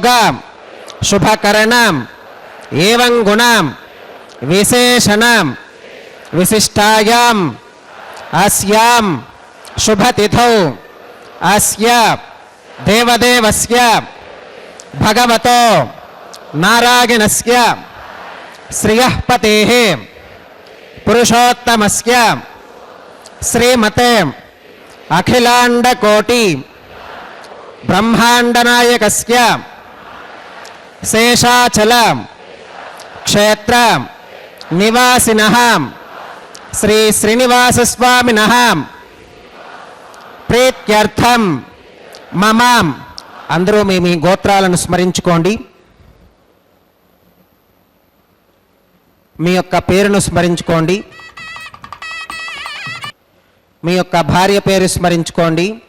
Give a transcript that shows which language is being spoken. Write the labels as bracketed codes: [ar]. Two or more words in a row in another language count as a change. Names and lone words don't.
[sa] शुभ करण एवं गुण विशेषण विशिष्टायां अस्यां शुभ तिथौ अस्य देवदेवस्य भगवतो नारायणस्य श्रियः पतेः पुरुषोत्तमस्य श्रीमते अखिलाण्डकोटि ब्रह्माण्डनायकस्य शेषाचल क्षेत्र निवासिनः श्री श्रीनिवास स्वामिनः ప్రీత్యర్థం మమ. [te] అందరూ మీ గోత్రాలను స్మరించుకోండి. మీ యొక్క పేరును స్మరించుకోండి. మీ యొక్క భార్య పేరు స్మరించుకోండి.